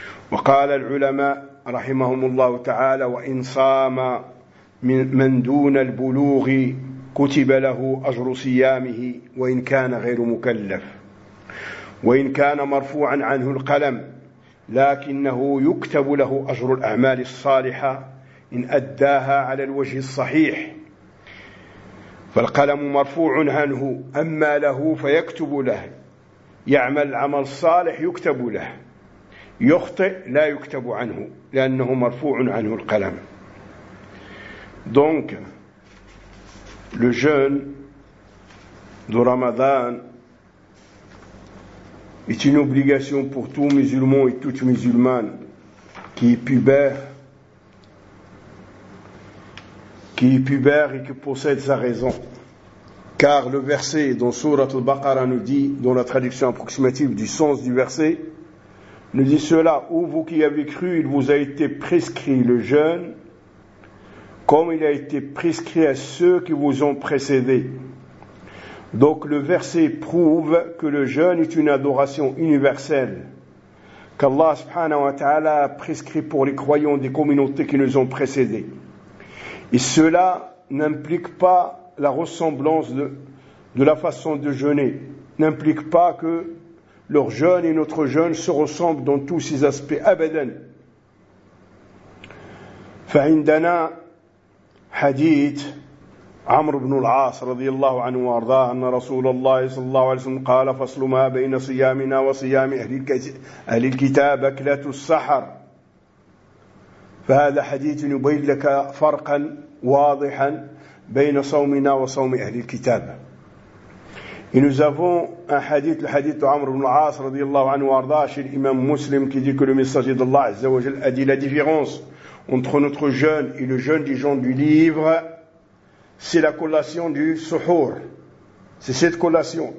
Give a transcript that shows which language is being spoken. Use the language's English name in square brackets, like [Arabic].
[Arabic] وقال العلماء رحمهم الله تعالى: وإن صام من دون البلوغ كتب له أجر صيامه وإن كان غير مكلف، وإن كان مرفوعا عنه القلم لكنه يكتب له أجر الأعمال الصالحة إن أداها على الوجه الصحيح. فالقلم مرفوع عنه، أما له فيكتب له، يعمل العمل الصالح يكتب له، يخطئ لا يكتب عنه لأنه مرفوع عنه القلم. [French] دونك لو جون دو رمضان est une obligation pour tout musulman et toute musulmane qui est pubère et qui possède sa raison. Car le verset dont Sourate Al-Baqarah nous dit, dont la traduction approximative du sens du verset, nous dit cela: « Ô vous qui avez cru, il vous a été prescrit le jeûne, comme il a été prescrit à ceux qui vous ont précédés. » Donc le verset prouve que le jeûne est une adoration universelle qu'Allah subhanahu wa ta'ala a prescrit pour les croyants des communautés qui nous ont précédés. Et cela n'implique pas la ressemblance de la façon de jeûner, n'implique pas que leur jeûne et notre jeûne se ressemblent dans tous ces aspects. [Arabic] Abadan. Fa'indana hadith عمرو بن العاص رضي الله عنه وارضاه أن رسول الله صلى الله عليه وسلم قال: فصل ما بين صيامنا وصيام أهل الكتاب أكلة السحر. فهذا حديث يبين لك فرقا واضحا بين صومنا وصوم أهل الكتاب. [French] Et nous avons un hadith, le hadith d'Amr ibn al-As, radiyallahu anhu wa arda, chez l'imam muslim, qui dit que le messager d'Allah, azza wa jal, a dit la différence entre notre jeûne et le jeûne des gens du livre, c'est la collation du suhur. C'est cette collation.